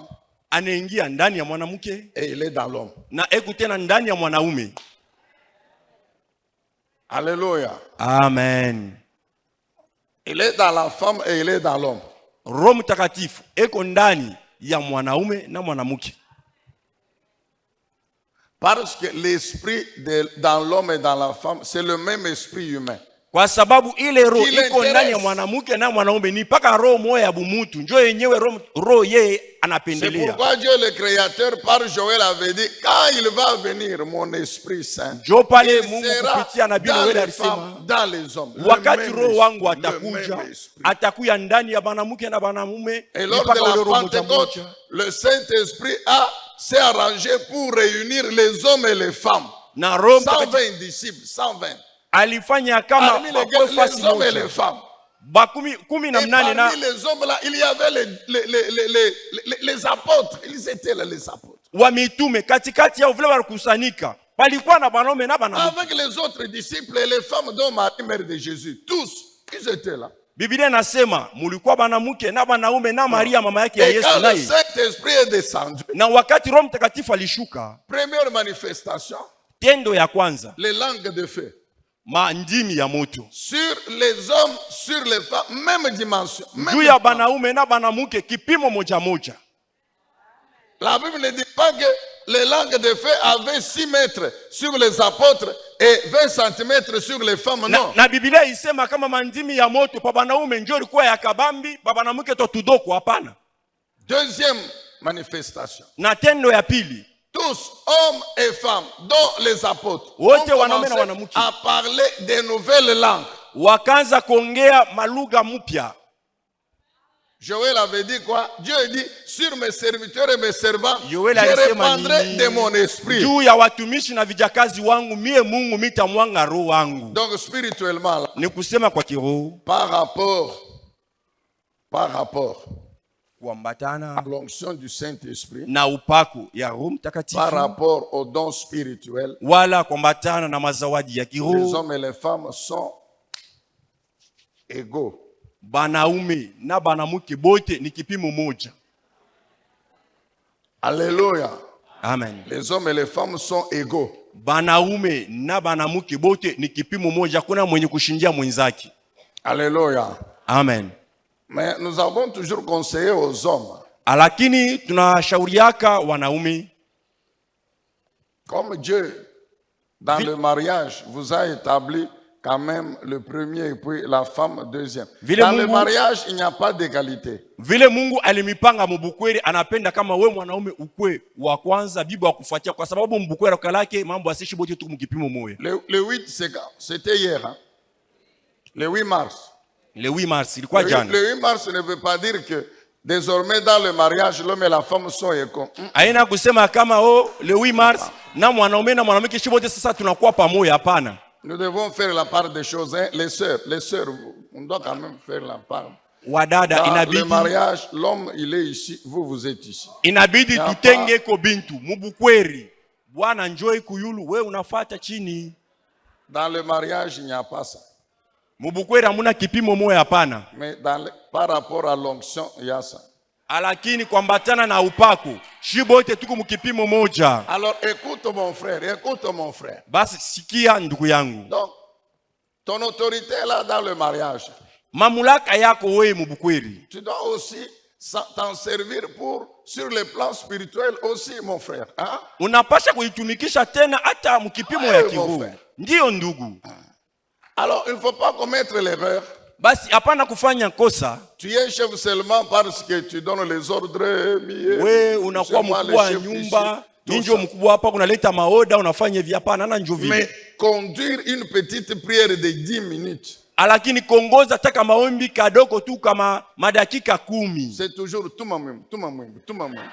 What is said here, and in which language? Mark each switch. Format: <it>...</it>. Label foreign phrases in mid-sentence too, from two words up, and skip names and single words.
<sw>anaingia ndani ya mwanamke</sw> <fr>et il est dans l'homme.</fr> <sw>na eko tena ndani ya mwanaume.</sw> <fr>Alléluia. Amen. Il est dans la femme et il est dans l'homme.</fr> <sw>Roho Mtakatifu eko ndani ya mwanaume na mwanamke,</sw> <fr>Parce que l'esprit dans l'homme et dans la femme, c'est le même esprit humain.</fr> <sw>kwa sababu ile roho Kile iko ndani ya interest. mwanamke na mwanaume, ni paka roho moya ya bumutu njo yenyewe roho yeye</sw> <fr>C'est</fr> <sw>anapendelea.</sw> <fr>pourquoi Dieu le Créateur, par Joël, avait dit, quand il va venir, mon Esprit Saint,</fr> <sw>Njo pale</sw> <fr>il</fr> <sw>Mungu</sw> <fr>sera</fr> <sw>kupitia nabii</sw> <fr>dans</fr> <sw>Yoeli</sw> <fr>les</fr> <sw>alisema,</sw> <fr>femmes, dans les hommes. Le</fr> <sw>wakati</sw> <fr>même</fr> <sw>roho wangu</sw> <fr>esprit, le</fr> <sw>atakuja,</sw> <fr>même esprit.</fr> <sw>atakuya ndani ya banamuke na banamume,</sw> <fr>Et lors</fr> <sw>mpaka</sw> <fr>de</fr> <sw>ule</sw> <fr>la</fr> <sw>roho moja</sw> <fr>Pentecôte,</fr> <sw>moja.</sw> <fr>le Saint-Esprit s'est arrangé pour réunir les hommes et les femmes.</fr> <sw>Na Roho Mtakatifu</sw> <fr>120 disciples, 120.</fr> <sw>alifanya kama</sw> <fr>Parmi</fr> <sw>bakwe fasi</sw> <fr>les hommes et</fr> <sw>moja.</sw> <fr>les femmes.</fr> <sw>Kumi na</sw> <fr>Et</fr> <sw>mnane na</sw> <fr>parmi les hommes là, il y avait les apôtres. Ils étaient là, les apôtres.</fr> <sw>wa mitume, katikati yao vile walikusanyika palikuwa na banaume na banamuke.</sw> <fr>Avec les autres disciples et les femmes dont Marie, mère de Jésus. Tous, ils étaient là.</fr> <sw>Biblia inasema mulikuwa banamuke na banaume na Maria mama yake ya</sw> <fr>Et</fr> <sw>Yesu</sw> <fr>quand le</fr> <sw>naye.</sw> <fr>Saint-Esprit est descendu,</fr> <sw>Na wakati Roho Mtakatifu alishuka,</sw> <fr>première manifestation,</fr> <sw>tendo ya kwanza,</sw> <fr>les langues de feu.</fr> <sw>mandimi ya moto</sw> <fr>Sur les hommes, sur les femmes, même dimension. Même</fr> <sw>juu ya</sw> <fr>temps.</fr> <sw>banaume na banamuke, kipimo moja moja.</sw> <fr>La Bible ne dit pas que les langues de feu avaient 6 mètres sur les apôtres et 20 cm sur les femmes. Non.</fr> <sw>Na Biblia isema kama mandimi ya moto pa banaume njo ilikuwa ya kabambi, pa banamuke to tudoko, hapana.</sw> <fr>Deuxième manifestation.</fr> <sw>Na tendo ya pili,</sw> <fr>Tous, hommes et femmes, dont les apôtres, ont</fr> <sw>Wote wanaume na</sw> <fr>commencé</fr> <sw>wanamke.</sw> <fr>à parler des nouvelles langues.</fr> <sw>wakaanza kuongea malugha mpya.</sw> <fr>Joël avait dit quoi? Dieu dit, sur mes serviteurs et mes servants,</fr> <sw>Yoeli</sw> <fr>je</fr> <sw>alisema</sw> <fr>répandrai</fr> <sw>nini?</sw> <fr>de mon esprit.</fr> <sw>Juu ya watumishi na vijakazi wangu mie Mungu mitamwanga roho wangu.</sw> <fr>Donc spirituellement, là,</fr> <sw>Ni kusema kwa kiroho,</sw> <fr>par rapport</fr> <sw>kuambatana</sw> <fr>à l'onction du Saint-Esprit,</fr> <sw>na upako ya Roho</sw> <fr>par</fr> <sw>Mtakatifu,</sw> <fr>rapport aux dons spirituels,</fr> <sw>wala kuambatana na mazawadi ya</sw> <fr>les</fr> <sw>kiroho,</sw> <fr>hommes et les femmes sont égaux.</fr> <sw>banaume na banamuke bote ni kipimo moja.</sw> <fr>Alléluia. Amen. Les hommes et les femmes sont égaux.</fr> <sw>Banaume na banamuke bote ni kipimo moja, kuna mwenye kushindia mwenzake.</sw> <fr>Alléluia. Amen. Mais nous avons toujours conseillé aux hommes,</fr> <sw>Lakini tunashauriaka wanaume,</sw> <fr>comme Dieu, dans le mariage, vous a établi quand même le premier et puis la femme deuxième.</fr> <sw>Vile</sw> <fr>Dans le</fr> <sw>Mungu-</sw> <fr>mariage, il n'y a pas d'égalité.</fr> <sw>vile Mungu alimipanga mubukweli, anapenda kama we mwanaume ukwe wa kwanza, bibi wa kufuatia, kwa sababu mbukweli kalake mambo asishi bote tu mkipimo moja.</sw> <fr>Le 8, c'était hier. Hein? Le 8 mars. Le 8 mars</fr> <sw>ilikuwa</sw> <fr>Le</fr> <sw>jana.</sw> <fr>8 mars ne veut pas dire que désormais dans le mariage, l'homme et la femme sont égaux.</fr> <sw>Haina kusema kama</sw> <fr>le 8 mars</fr> <sw>na mwanaume na mwanamke shibote sasa tunakuwa pamoja, hapana.</sw> <fr>Nous devons faire la part des choses. Hein? Les sœurs, on doit quand même faire la part.</fr> <sw>Wadada,</sw> <fr>Dans le</fr> <sw>inabidi</sw> <fr>mariage, l'homme, il est ici, vous êtes ici.</fr> <sw>inabidi Ya tutenge ko bintu mubukweli. Bwana njoi kuyulu, we unafata chini.</sw> <fr>Dans le mariage, il n'y a pas ça.</fr> <sw>Mubukweli hamuna kipimo moja, hapana.</sw> <fr>Mais par rapport à l'onction, il y a ça.</fr> <sw>Lakini kuambatana na upako shibote tuko mkipimo moja.</sw> <fr>Alors écoute mon frère.</fr> <sw>Basi sikia ndugu yangu,</sw> <fr>Donc, ton autorité est là dans le mariage.</fr> <sw>mamulaka yako wewe mubukweli,</sw> <fr>Tu dois aussi t'en servir sur le plan spirituel aussi, mon frère. Hein?</fr> <sw>unapasha kuitumikisha tena hata mkipimo ya</sw> <fr>Mon</fr> <sw>kiroho.</sw> <fr>frère.</fr> <sw>Ndiyo ndugu,</sw> <fr>Alors, il ne faut pas commettre l'erreur.</fr> <sw>basi hapana kufanya kosa.</sw> <fr>Tu es chef seulement parce que tu donnes les ordres.</fr> <sw>We unakuwa mkubwa wa nyumba, ninjo mkubwa hapa, kunaleta maoda, unafanya hivi, hapana, na njo vile.</sw> <fr>Mais conduire une petite prière de 10 minutes,</fr> <sw>Lakini kongoza taka maombi kadoko tu kama madakika 10.</sw> <fr>c'est toujours tout ma mwimbo.</fr>